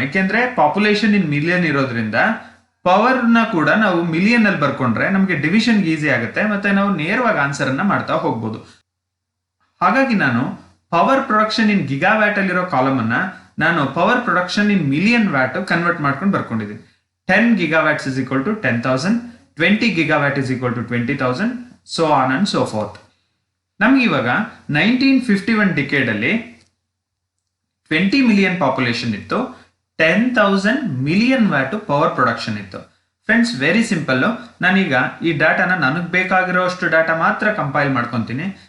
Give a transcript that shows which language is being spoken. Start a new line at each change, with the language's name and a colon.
Kannada: ಯಾಕೆಂದ್ರೆ population in million ಇರೋದ್ರಿಂದ power ನ ಕೂಡ ನಾವು ಮಿಲಿಯನ್ ಅಲ್ಲಿ ಬರ್ಕೊಂಡ್ರೆ ನಮಗೆ ಡಿವಿಷನ್ ಈಸಿ ಆಗುತ್ತೆ, ಮತ್ತೆ ನಾವು ನೇರವಾಗಿ ಆನ್ಸರ್ ಅನ್ನ ಮಾಡ್ತಾ ಹೋಗ್ಬೋದು. ಹಾಗಾಗಿ ನಾನು ಪವರ್ ಪ್ರೊಡಕ್ಷನ್ ಇನ್ ಗಿಗಾವ್ಯಾಟ್ ಅಲ್ಲಿರೋ ಕಾಲಮ್ ಅನ್ನ ನಾನು power production in million watt convert ಮಾಡ್ಕೊಂಡು ಬರ್ಕೊಂಡಿದ್ದೀನಿ.
English: 10 gigawatts is equal to 10,000, 20 gigawatt is equal to 20,000, so on and so forth.
Kannada: ನಮ್ಗೆ ಇವಾಗ 1951 ಡಿಕೇಡ್ ಅಲ್ಲಿ 20 ಮಿಲಿಯನ್ ಪಾಪ್ಯುಲೇಷನ್ ಇತ್ತು, 10,000 ಮಿಲಿಯನ್ ವ್ಯಾಟ್ ಪವರ್ ಪ್ರೊಡಕ್ಷನ್ ಇತ್ತು. Friends,
English: Very simple.
Kannada: ನಾನೀಗ ಈ ಡಾಟಾನ ನನಗೆ ಬೇಕಾಗಿರೋಷ್ಟು ಡಾಟಾ ಮಾತ್ರ ಕಂಪೈಲ್ ಮಾಡ್ಕೊತೀನಿ.